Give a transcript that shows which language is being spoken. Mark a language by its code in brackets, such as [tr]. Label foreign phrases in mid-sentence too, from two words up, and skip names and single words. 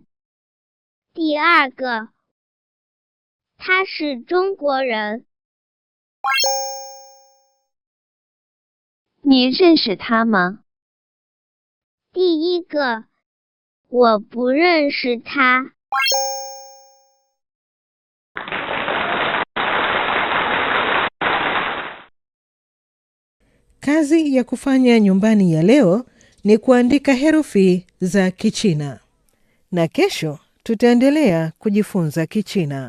[zh] 第二个，他是中国人。你认识他吗？第一个，我不认识他。 [sw] Kazi ya kufanya nyumbani ya leo ni kuandika herufi za Kichina. Na kesho tutaendelea kujifunza Kichina.